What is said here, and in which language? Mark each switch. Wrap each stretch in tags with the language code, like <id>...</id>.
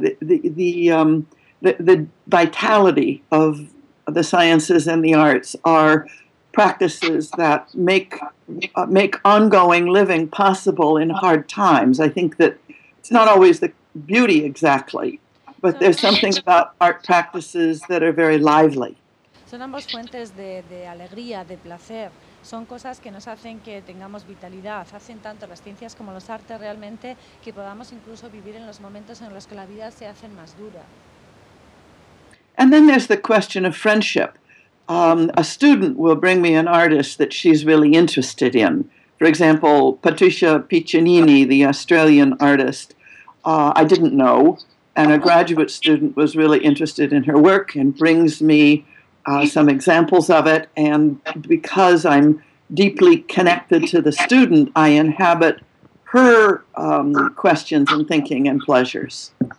<en>The vitality of the sciences and the arts are practices that make ongoing living possible in hard times. I think that it's not always the beauty exactly, but there's something about art practices that are very lively.</en> <es>Son ambas fuentes de alegría, de placer. Son cosas que nos hacen que tengamos vitalidad. Hacen tanto las ciencias como los artes realmente que podamos incluso vivir en los momentos en los que la vida se hace más dura.</es> <en>And then there's the question of friendship. A student will bring me an artist that she's really interested in. For example, Patricia Piccinini, the Australian artist. I didn't know, and a graduate student was really interested in her work and brings me some examples of it, and because I'm deeply connected to the student, I inhabit her questions and thinking and pleasures.</en>